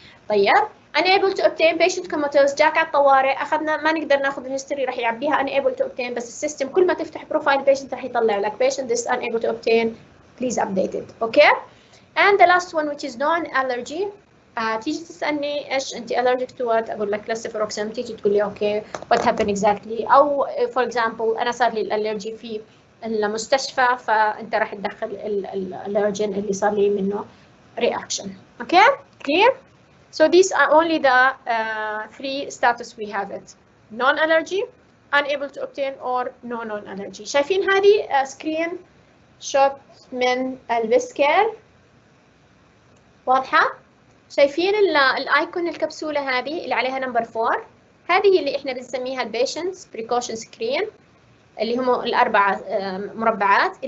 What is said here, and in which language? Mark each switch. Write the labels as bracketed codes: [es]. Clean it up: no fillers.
[ar] طيب unable to obtain patient comatose جاك على الطوارئ أخذنا ما نقدر ناخذ الهيستوري راح يعبيها unable to obtain بس السيستم كل ما تفتح بروفايل patient راح يطلع لك [en] patient is unable to obtain please update it. Okay? And the last one which is non-allergy. [ar] تيجي تسألني إيش أنت [en] allergic to what؟ [ar] أقول لك levothyroxine. تيجي تقول لي [en] okay what happened exactly؟ [ar] أو [en] for example [ar] أنا صار لي الألرجي في المستشفى فأنت راح تدخل الألرجين اللي صار لي منه reaction. [en] Okay? Clear? So these are only the 3 status we have it. Non-allergy, unable to obtain or no non-allergy. [ar] شايفين هذه screen shot من البسكير؟ واضحة؟ شايفين الايكون الكبسولة هذه اللي عليها نمبر 4؟ هذه اللي احنا بنسميها البيشنتس بريكوشن سكرين اللي هم ال4 مربعات.